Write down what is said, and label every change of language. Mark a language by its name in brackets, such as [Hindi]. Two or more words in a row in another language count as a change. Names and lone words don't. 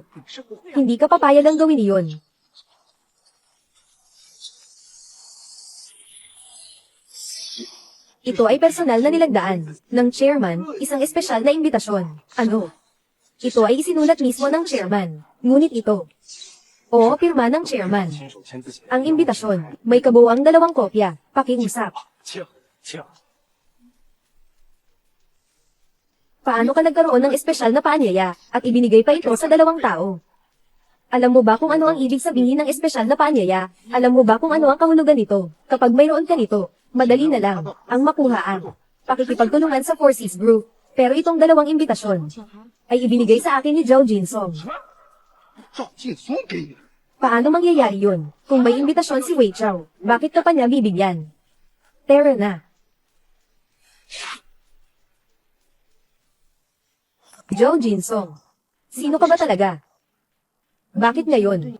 [Filipino] Hindi ka papayag ang gawin iyon. Ito ay personal na nilagdaan ng chairman, isang espesyal na imbitasyon. Ano? Ito ay isinulat mismo ng chairman. Ngunit ito. Oo, pirma ng chairman. [Chinese] 亲手签字写。 [Filipino] Ang imbitasyon, may kabuuang 2 kopya. Pakiusap. [Chinese] 请请。 [Filipino] Paano ka nagkaroon ng espesyal na paanyaya at ibinigay pa ito sa 2 tao? Alam mo ba kung ano ang ibig sabihin ng espesyal na paanyaya? Alam mo ba kung ano ang kahulugan nito? Kapag mayroon ka nito, madali na lang ang makuha ang pakikipagtulungan sa Forces Group. Pero itong 2 imbitasyon ay ibinigay sa akin ni Zhao Jinsong. [Chinese] 赵劲松给你的。 [Filipino] Paano mangyayari yun? Kung may imbitasyon si Wei Chao, bakit ka pa niya bibigyan? Tara na. Zhao Jinsong. Sino ka ba talaga? Bakit ngayon?